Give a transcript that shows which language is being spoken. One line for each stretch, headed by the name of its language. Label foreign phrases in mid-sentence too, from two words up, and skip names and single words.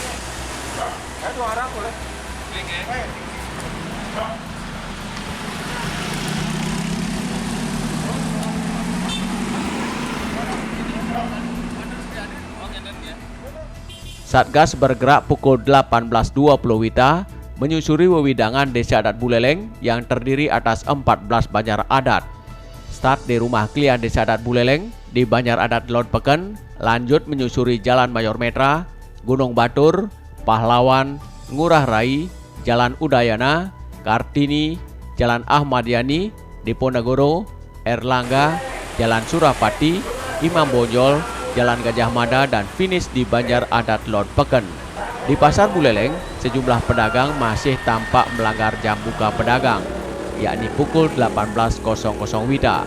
Indonesian: Satgas bergerak pukul 18.20 WITA menyusuri wewidangan Desa Adat Buleleng yang terdiri atas 14 banjar adat. Start di rumah klien Desa Adat Buleleng di Banjar Adat Lod Peken, lanjut menyusuri Jalan Mayor Metra, Gunung Batur, Pahlawan, Ngurah Rai, Jalan Udayana, Kartini, Jalan Ahmad Yani, Diponegoro, Erlangga, Jalan Surapati, Imam Bonjol, Jalan Gajah Mada, dan finish di Banjar Adat Lod Peken. Di Pasar Buleleng, sejumlah pedagang masih tampak melanggar jam buka pedagang, yakni pukul 18.00 WITA.